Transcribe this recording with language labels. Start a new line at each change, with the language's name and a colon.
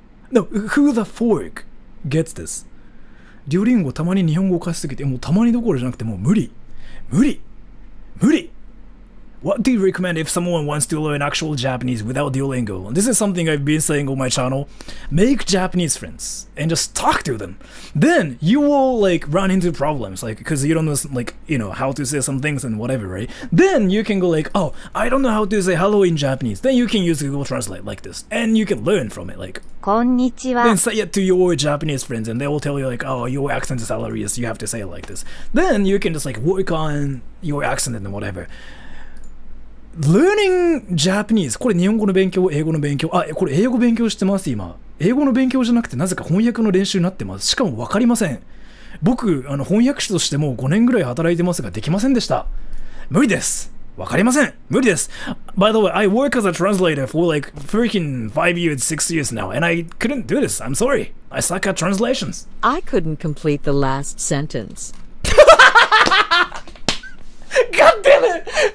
English: No, who the fork gets this?
Japanese: デュオリンゴたまに日本語を貸しすぎて、もうたまにどころじゃなくてもう無理。
English: What do you recommend if someone wants to learn actual Japanese without Duolingo? This is something I've been saying on my channel. Make Japanese friends and just talk to them. Then you will like run into problems, like because you don't know like how to say some things and whatever, right? Then you can go like, oh, I don't know how to say hello in Japanese. Then you can use Google Translate like this, and you can learn from it. Like,
Japanese: こんにちは.
English: Then say it to your Japanese friends, and they will tell you like, oh, your accent is hilarious. You have to say it like this. Then you can just like work on your accent and whatever. Learning Japanese
Japanese: これ日本語の勉強、英語の勉強、これ英語勉強してます今。英語の勉強じゃなくてなぜか翻訳の練習になってます。しかも分かりません。僕翻訳者としてもう5年ぐらい働いてますができませんでした。無理です。分かりません。無理です。
English: By the way, I work as a translator for like freaking 5 years, 6 years now, and I couldn't do this. I'm sorry. I suck at translations. I couldn't complete the last sentence. God damn it!